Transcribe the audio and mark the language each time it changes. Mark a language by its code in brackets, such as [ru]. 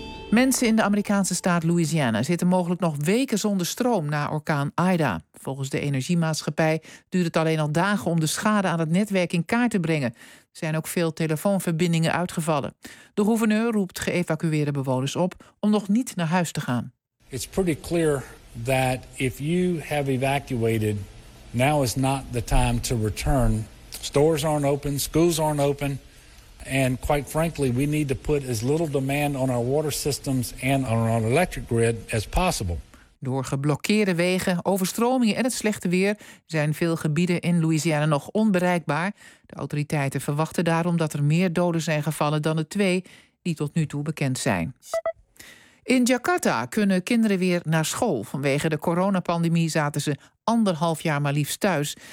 [nl] Mensen in de Amerikaanse staat Louisiana zitten mogelijk nog weken zonder stroom na orkaan Ida. Volgens de energiemaatschappij duurt het alleen al dagen om de schade aan het netwerk in kaart te brengen. Er zijn ook veel telefoonverbindingen uitgevallen. De gouverneur roept geëvacueerde bewoners op om nog niet naar huis te gaan. [en] It's pretty clear that if you have evacuated, now is not the time to return. Stores aren't open, schools aren't open. And quite frankly, we need to put as little demand on our water systems and on our electric grid as possible. [nl] Door geblokkeerde wegen, overstromingen en het slechte weer zijn veel gebieden in Louisiana nog onbereikbaar. De autoriteiten verwachten daarom dat er meer doden zijn gevallen dan de twee die tot nu toe bekend zijn. In Jakarta kunnen kinderen weer naar school. Vanwege de coronapandemie zaten ze anderhalf jaar maar liefst thuis.